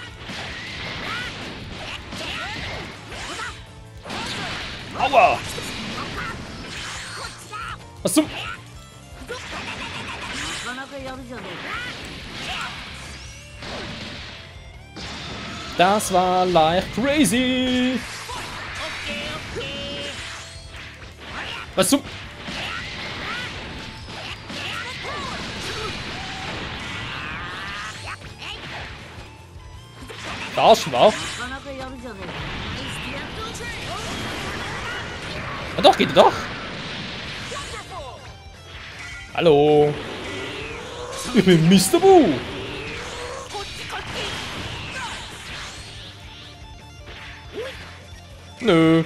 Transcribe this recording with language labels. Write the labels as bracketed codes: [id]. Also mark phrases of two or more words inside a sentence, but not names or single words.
[de] Aua! Was zum... [ja] なかなかやるじゃね [de] Das war leicht crazy. Was zum... Das war... [ja] えか。なかなかやるじゃね [de] Ah, doch, geht doch. Hallo. Ich bin Mr. Boo. Nö.